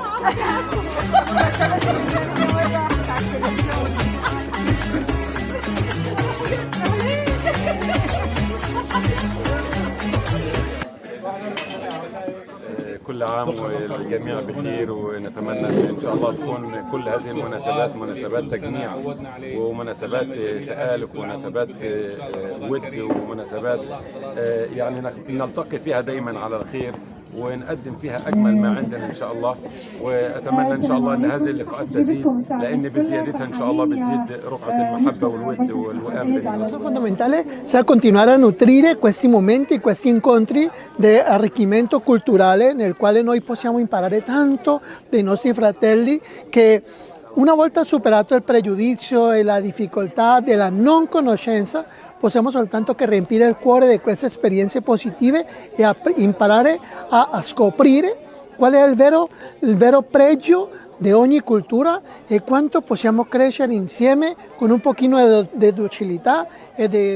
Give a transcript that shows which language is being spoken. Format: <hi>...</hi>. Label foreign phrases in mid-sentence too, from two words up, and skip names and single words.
<ar>كل عام والجميع بخير، ونتمنى ان شاء الله تكون كل هذه المناسبات مناسبات تجميع ومناسبات تآلف ومناسبات ود ومناسبات يعني نلتقي فيها دايما على الخير ونقدم فيها اجمل ما عندنا ان شاء الله. واتمنى ان شاء الله ان هذه اللقاءات تزيد، لان بزيادتها ان شاء الله بتزيد رقعه المحبه والود والوئام بين الناس.</ar> <it>Fondamentale sia continuare a nutrire questi momenti, questi incontri di arricchimento culturale nel quale noi possiamo imparare tanto dei nostri fratelli che una volta superato il pregiudizio e la difficoltà della non conoscenza possiamo soltanto che riempire il cuore di queste esperienze positive e imparare a scoprire qual è il vero pregio di ogni cultura e quanto possiamo crescere insieme con un pochino di docilità e di...</it>